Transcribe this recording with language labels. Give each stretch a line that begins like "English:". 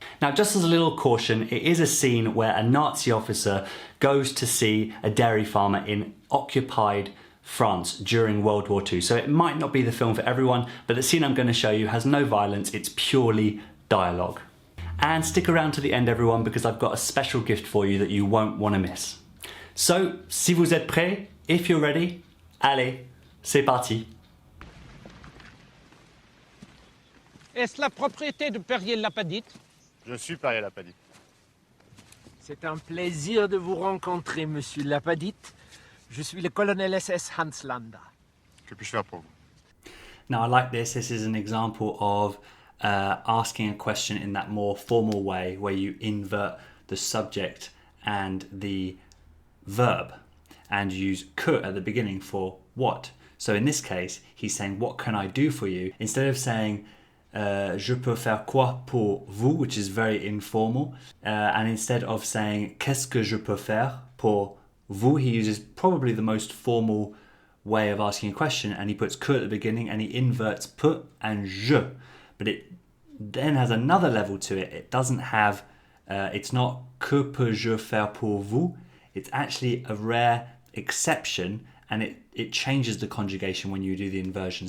English: Now, just as a little caution, it is a scene where a Nazi officer goes to see a dairy farmer in occupied France during World War II. So it might not be the film for everyone, but the scene I'm going to show you has no violence, it's purely dialogue. And stick around to the end, everyone, because I've got a special gift for you that you won't want to miss.
French: So, si vous êtes prêts,
English: if you're ready,
French: allez, c'est parti. Est-ce la propriété de Perrier-Lapadite? Je suis Perrier-Lapadite. C'est un plaisir de vous rencontrer, monsieur Lapadite. Je suis le colonel SS Hans Landa. Que puis-je faire pour vous?
English: Now, I like this. This is an example of asking a question in that more formal way where you invert the subject and the verb and use que at the beginning for what. So in this case, he's saying, what can I do for you? Instead of saying,
French: je peux faire quoi pour vous,
English: which is very informal, and instead of saying,
French: qu'est-ce que je peux faire pour vous,
English: he uses probably the most formal way of asking a question, and he puts que at the beginning and he inverts peut and je. But it then has another level to it. It doesn't have, it's not
French: que peux-je faire pour vous.
English: It's actually a rare exception, and it changes the conjugation when you do the inversion.